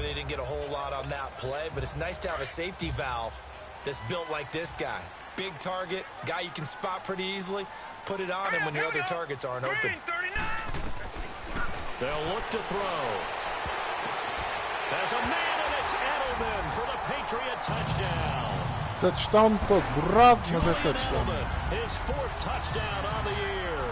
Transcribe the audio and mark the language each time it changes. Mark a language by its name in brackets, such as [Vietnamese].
[English] They didn't get a whole lot on that play, but it's nice to have a safety valve that's built like this guy. Big target, guy you can spot pretty easily. Put it on him when your other targets aren't open. They'll look to throw. There's a man, and it's Edelman for the Patriot touchdown. [Portuguese] Touchdown todo borrado, mas é touchdown. [English] His fourth touchdown on the year.